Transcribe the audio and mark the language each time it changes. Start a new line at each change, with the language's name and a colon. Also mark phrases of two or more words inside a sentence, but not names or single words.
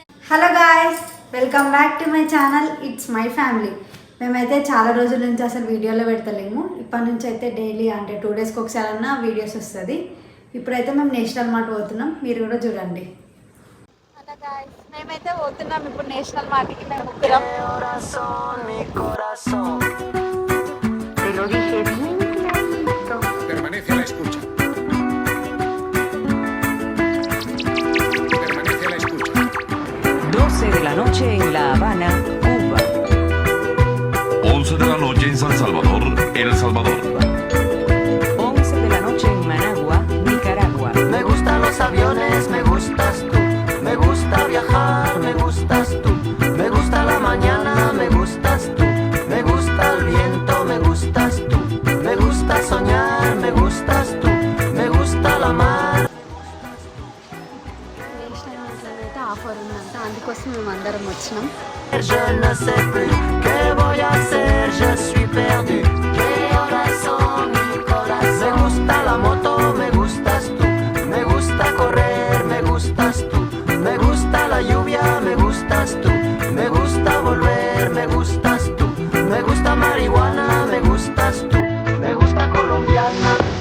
English: Hello guys, welcome back to my channel. It's my family.
Telugu: మేమైతే చాలా రోజుల నుంచి అసలు వీడియోలో పెడతలేము. ఇప్పటి నుంచి అయితే డైలీ అంటే 2 డేస్కి ఒకసారన్నా వీడియోస్ వస్తుంది. ఇప్పుడైతే మేము నేషనల్ మార్ట్ పోతున్నాం, మీరు కూడా చూడండి.
English: hello guys,
Telugu: మేమైతే పోతున్నాం ఇప్పుడు నేషనల్ మార్ట్కి. మేము ముగ్గురం.
Spanish: Permanece a la escucha. 12 de la noche en La Habana, Cuba. 11 de la noche en San Salvador, El Salvador. 11 de la noche en Managua, Nicaragua. Me gustan los aviones, me gustas tú. Me gusta viajar, me gustas tú. Me gusta la mañana, me gustas tú. Me gusta el viento, me gustas tú. Me gusta soñar, me gustas tú. Me gusta la mar.
Telugu: నేషనల్ మార్ట్లో అయితే ఆఫర్ ఉందంట, అందుకోసం మేము అందరం వచ్చినాం.
French: Je ne sais plus
Spanish: qué voy a hacer,
French: je suis perdu.
Spanish: ¿Qué horas son, mi corazón? Me gusta la moto, me gustas tú. Me gusta correr, me gustas tú. Me gusta la lluvia, me gustas tú. Me gusta volver, me gustas tú. Me gusta marihuana, me gustas tú. Me gusta colombiana.